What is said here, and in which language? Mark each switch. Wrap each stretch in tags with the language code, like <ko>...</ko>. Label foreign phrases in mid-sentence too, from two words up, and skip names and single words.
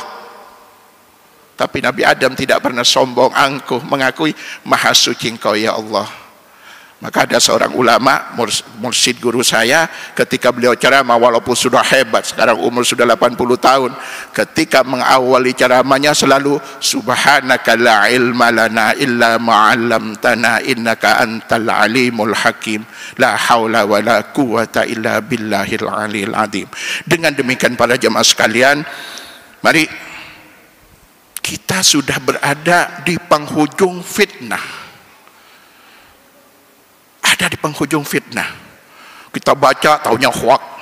<id>Tapi Nabi Adam tidak pernah sombong, angkuh, mengakui maha suci Engkau ya Allah. Maka ada seorang ulama, mursyid guru saya, ketika beliau ceramah, walaupun sudah hebat, sekarang umur sudah 80 tahun, ketika mengawali ceramahnya selalu,</id> <ar>سبحانك لا علم لنا إلا ما علمتنا إنك أنت العليم الحكيم، لا حول ولا قوة إلا بالله العلي العظيم.</ar> <id>Dengan demikian para jemaah sekalian, mari kita sudah berada di penghujung fitnah. Ada di penghujung fitnah. Kita baca, taunya hoak.</id>